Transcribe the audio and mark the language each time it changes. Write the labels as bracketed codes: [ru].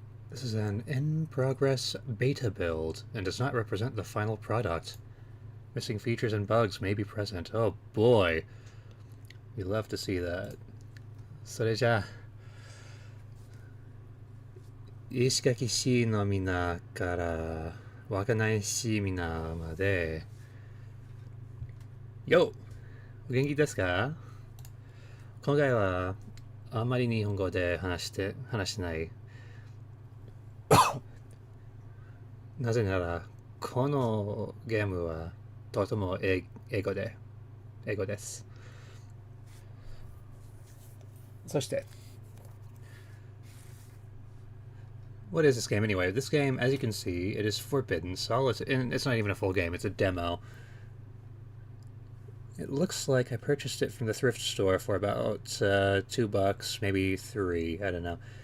[en] This is an in-progress beta build and does not represent the final product. Missing features and bugs may be present. Oh boy. We love to see that. [ja] それじゃあ、石垣市のみなから稚内市みなまで。よっ！お元気ですか？今回はあまり日本語で話してない。なぜなら、このゲームはとても英語です。 [en] そして、what is this game anyway? This game, as you can see, it is Forbidden Solitaire, and it's not even a full game, it's a demo. It looks like I purchased it from the thrift store for about $2, maybe $3, I don't know.